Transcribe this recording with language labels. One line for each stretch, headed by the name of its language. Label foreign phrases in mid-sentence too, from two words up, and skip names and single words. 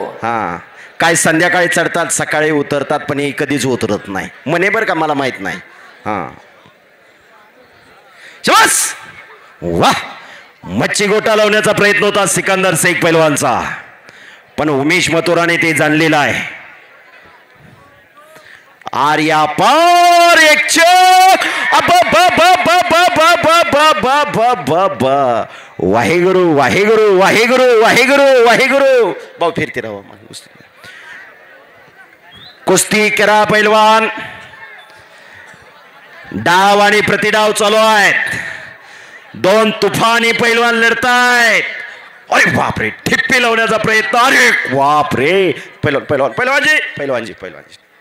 Marathi: काय संध्याकाळी चढतात सकाळी उतरतात पण हे कधीच उतरत नाही म्हणे बरं का, मला माहित नाही. शाबास, वाह. मच्छी गोटा लावण्याचा प्रयत्न होता सिकंदर शेख पैलवानचा, पण उमेश मथुराने ते जाणलेलं आहे. आर्या पार एक चक. वाहेगुरु वाहेगुरु वाहेगुरु वाहेगुरु वाहेगुरु. भाऊ फिरते राहा. कुस्ती करा पैलवान. डाव आणि प्रतिडाव चालू आहेत. दोन तुफानी पैलवान लढतायत. अरे बापरे, ठिप्पी लावण्याचा प्रयत्न. अरे बापरे, पैलवान पैलवान पैलवानजी पैलवानजी पैलवानजी.